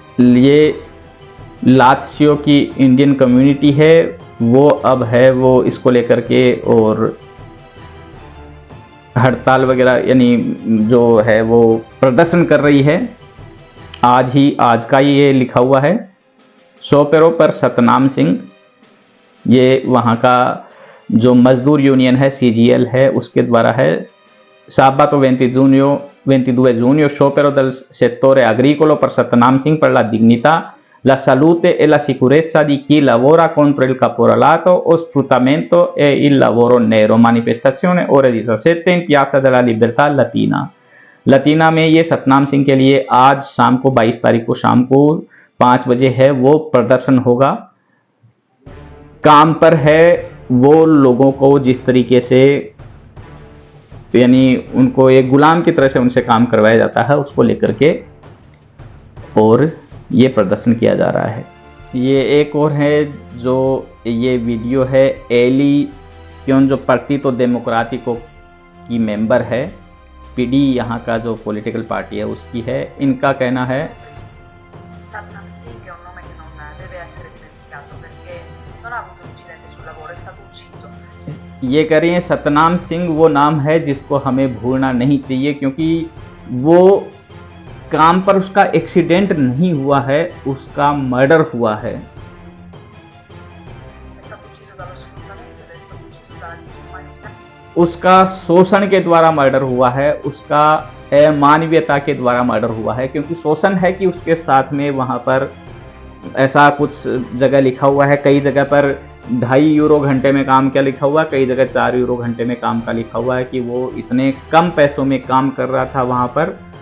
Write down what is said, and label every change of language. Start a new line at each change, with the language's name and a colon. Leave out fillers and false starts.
Hindi: ये लात्सियो की Indian community है, वो अब है वो इसको लेकर के और हड़ताल वगैरह यानी जो है वो प्रदर्शन कर रही है। आज का ये लिखा हुआ है, शोपेरो पर सतनाम सिंह, ये वहाँ का जो मजदूर यूनियन है CGL है उसके द्वारा है।
Italian: Sabato 22 giugno sciopero del settore agricolo per Satnam Singh per la dignità, la salute e la sicurezza di chi lavora contro il caporalato o sfruttamento e il lavoro nero। manifestazione ore 17 in Piazza della Libertà
Hindi: लतीना में ये सतनाम सिंह के लिए आज शाम को 22 तारीख को शाम को 5 बजे है वो प्रदर्शन होगा। काम पर है वो लोगों को जिस तरीके से यानी उनको एक गुलाम की तरह से उनसे काम करवाया जाता है उसको लेकर के, और ये प्रदर्शन किया जा रहा है। ये एक और है जो ये वीडियो है, एली क्यों जो पार्टीतो डेमोक्रेटिको की मेंबर है, PD यहाँ का जो पॉलिटिकल पार्टी है उसकी है। इनका कहना है
Italian: Satnam Singh è un nome che non deve essere dimenticato perché non ha avuto un incidente sul lavoro, è stato ucciso.
Hindi: ये कह रही हैं सतनाम सिंह वो नाम है जिसको हमें भूलना नहीं चाहिए, क्योंकि वो काम पर उसका एक्सीडेंट नहीं हुआ है, उसका मर्डर हुआ है।
Italian: È stato ucciso dallo sfruttamento ed è stato ucciso dalla disumanità.
Hindi: उसका शोषण के द्वारा मर्डर हुआ है, उसका अमानवीयता के द्वारा मर्डर हुआ है। क्योंकि शोषण है कि उसके साथ में वहाँ पर ऐसा कुछ जगह लिखा हुआ है, कई जगह पर 2.5 यूरो घंटे में काम क्या लिखा हुआ, कई जगह 4 यूरो घंटे में काम का लिखा हुआ है कि वो इतने कम पैसों में काम कर रहा था वहाँ पर।